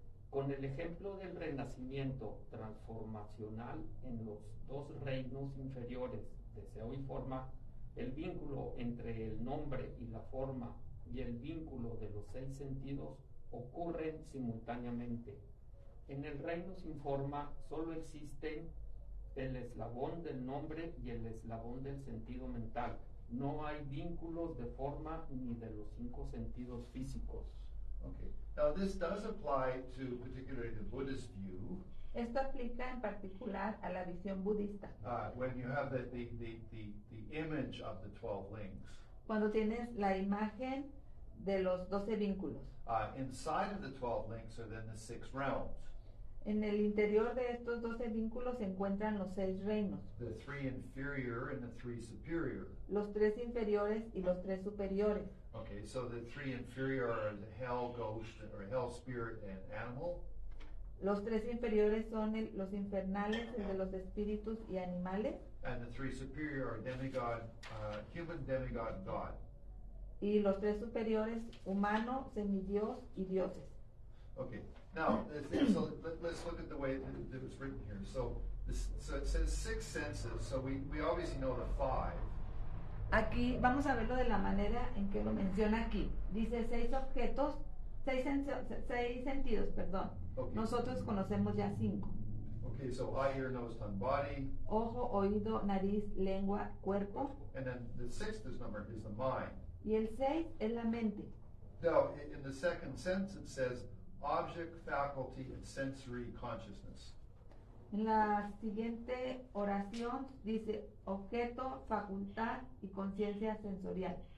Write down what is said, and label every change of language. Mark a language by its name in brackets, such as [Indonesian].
[Spanish] Con el ejemplo del renacimiento transformacional en los 2 reinos inferiores, deseo y forma, el vínculo entre el nombre y la forma y el vínculo de los 6 sentidos ocurren simultáneamente. En el reino sin forma solo existen el eslabón del nombre y el eslabón del sentido mental. No hay vínculos de forma ni de los 5 sentidos físicos. [English] Okay. Now this does apply to particularly the Buddhist view. [Spanish] Esto aplica en particular a la visión budista. [English] When you have the image of the 12 links. [Spanish] Cuando tienes la imagen de los 12 vínculos. [English] Inside of the 12 links are then the 6 realms. [Spanish] En el interior de estos 12 vínculos se encuentran los 6 reinos. [English] The 3 inferior and the 3 superior. [Spanish] Los 3 inferiores y los 3 superiores. [English] Okay, so the 3 inferior are the hell ghost or hell spirit and animal. [Spanish] Los 3 inferiores son los infernales, el de los espíritus y animales. [English] And the 3 superior are demigod, human, demigod, and God. [Spanish] y los tres superiores, humano, semidios y dioses. [English] Okay, now, so let's look at the way that it's written here. So it says 6 senses, so we obviously know the 5. [Spanish] Aquí vamos a verlo de la manera en que lo menciona aquí. Dice 6 objetos, 6 sentidos, perdón. [English] Okay. [Spanish] Nosotros conocemos ya 5. [English] Okay, so eye, ear, nose, tongue, body. [Spanish] Ojo, oído, nariz, lengua, cuerpo. [English] And then the 6th number is the mind. [Spanish] Y el 6 es la mente. [English] Now, in the second sentence, it says object, faculty, and sensory consciousness. [Spanish] En la siguiente oración dice objeto, facultad y conciencia sensorial.